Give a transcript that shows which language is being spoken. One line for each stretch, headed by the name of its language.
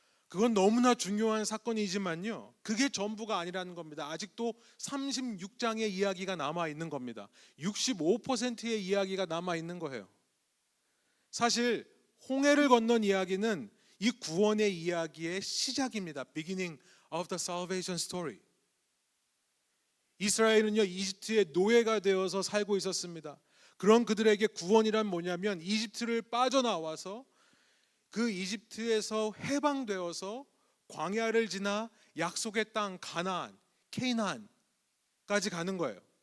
Korean: 그건 너무나 중요한 사건이지만요, 그게 전부가 아니라는 겁니다. 아직도 36장의 이야기가 남아있는 겁니다. 65%의 이야기가 남아있는 거예요. 사실 홍해를 건넌 이야기는 이 구원의 이야기의 시작입니다.
English: Beginning of the salvation story.
Korean: 이스라엘은요 이집트의 노예가 되어서 살고 있었습니다. 그런 그들에게 구원이란 뭐냐면 이집트를 빠져나와서 그 이집트에서 해방되어서 광야를 지나 약속의 땅 가나안, 케이나안까지 가는 거예요.